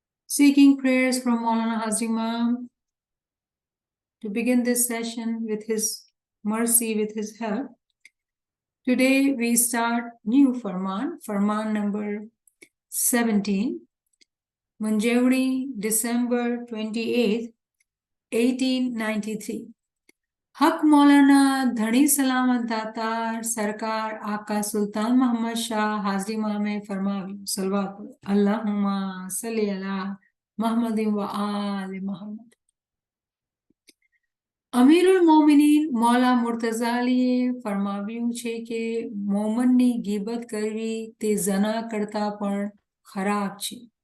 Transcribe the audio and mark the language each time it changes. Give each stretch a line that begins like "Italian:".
English: Seeking prayers from Maulana Hazrat Imam to begin this session with his mercy, with his help. Today we start new Farman, Farman number 17, Manjewri, December 28th, 1893.
Hindi: हक मौलाना धनी सलामत दातार सरकार आका सुल्तान मोहम्मद शाह हाजिर इमाम फरमावी सलवात
Arabic: अल्लाहुम्मा सल्ली अला मोहम्मद व आल मोहम्मद।
Gujarati: અમીરુલ મોમિનીન મૌલા મુર્તઝાલીએ ફરમાવ્યું છે કે મોમનની ગીબત કરવી તે ઝના કરતા પણ ખરાબ છે.